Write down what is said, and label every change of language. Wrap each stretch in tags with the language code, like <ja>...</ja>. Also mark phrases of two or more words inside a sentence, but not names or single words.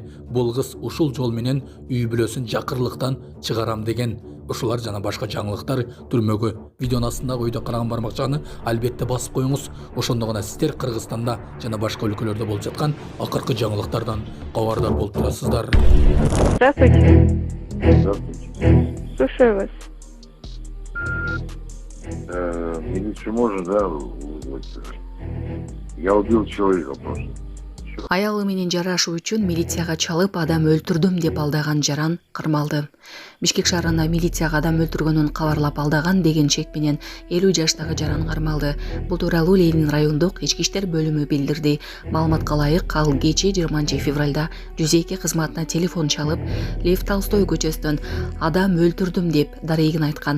<ky>Бул кыз ушул жол менен үй бүлөсүн жакырлыктан чыгарам деген. Ушулар жана башка жаңылыктар түрмөгө. Видеонун астындагы үйдө караган бармакчаны албетте басып коюңуз. Ошондо гана сиздер Кыргызстанда жана башка өлкөлөрдө болуп жаткан акыркы жаңылыктардан кабардар болуп турасыздар.</ky> <ru>Здравствуйте. Здравствуйте. Слушаю вас. Милицию можно, да, вызвать? Я убил человека просто.</ru> <ky>Аялы менен жарашуу үчүн милицияга чалып адам өлтүрдүм деп алдаган жаран кырмалды. Бишкек шаарында милицияга адам өлтүргөнүн кабарлап алдаган деген чек менен 50 жаштагы жаран кармалды. Бул тууралуу Ленин райондук ички иштер бөлүмү билдирди. Маалыматка ылайык, ал кечээ 20 февралда 102 кызматына телефон чалып, Лев Толстой көчөсүнөн адам өлтүрдүм деп дарегин айткан.</ky>